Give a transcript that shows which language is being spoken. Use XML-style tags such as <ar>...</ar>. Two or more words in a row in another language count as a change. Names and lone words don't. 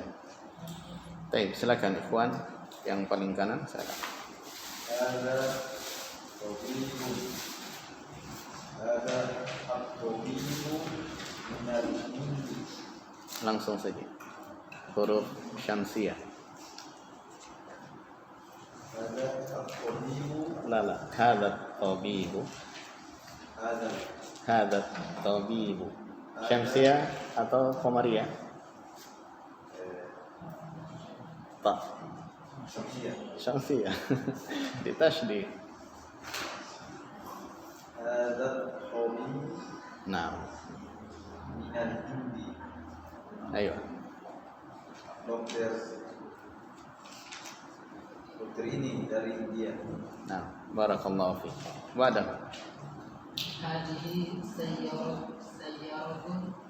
<id>Baik, silakan ikhwan yang paling kanan, silakan. Langsung saja. Huruf syamsiyah.</id> <ar>لا، هذا طبيب. هذا طبيب.</ar> <id>Syamsiyah atau qamariyah? Tak. Syamsiyah. Ditasydid.</id> <ar>هذا طبيب.</ar> <id>Nah.</id> <ar>من الهند.</ar> <id>Ayo. Dokter ini dari India. Nah,</id> <ar>بارك الله فيك.</ar> <id>Wadah.</id> <ar>هذه سيارة.</ar>